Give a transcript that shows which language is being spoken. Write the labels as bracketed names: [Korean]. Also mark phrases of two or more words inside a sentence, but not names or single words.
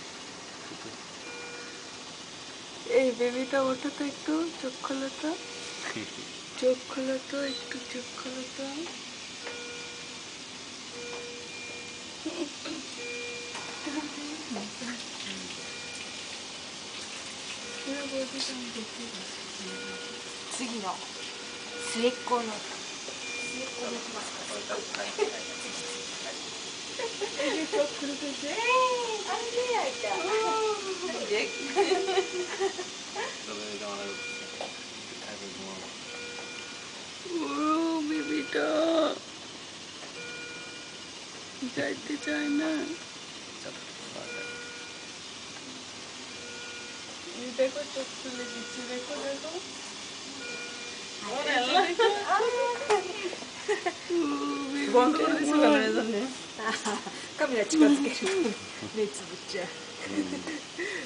[Bangla] এই বেবিটা ওঠো তো একটু চোখ খোলো তো চোখ খোলো তো একটু চোখ খোলো তো। পুরো বডি তো আমি দেখতেই পাচ্ছি না। [Japanese] 次の末っ子の末っ子できますか [Bangla] এই যে চোখ খুলতেছে ও বেবিটা যাইতে চায় না। এই দেখো চোখ খুলে দিচ্ছে দেখো দেখো বন্ধ করে দিছো কেন এর জন্য? [Japanese] カメラ近づける目つぶっちゃう